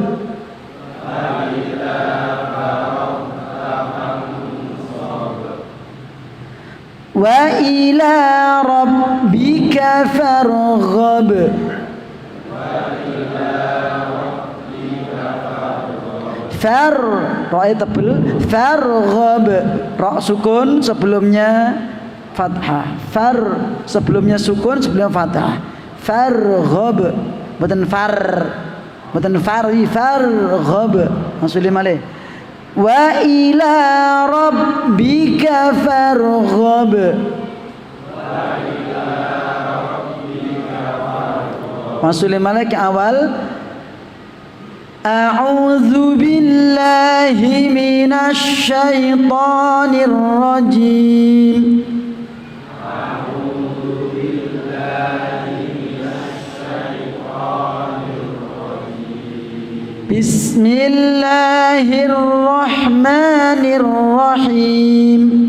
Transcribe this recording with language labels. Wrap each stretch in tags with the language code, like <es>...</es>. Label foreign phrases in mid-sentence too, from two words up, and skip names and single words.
<ar>وإلى ربك فارغب فر را</ar> <id>tebel farghab ra sukun sebelumnya fathah far sebelumnya sukun sebelumnya fathah farghab bukan fari farghab maksudnya malih</id> <ar>وإلى ربك فارغب</ar> <id>maksudnya malih ke awal</id> <ar>أعوذ بالله من الشيطان الرجيم بسم الله الرحمن الرحيم.</ar>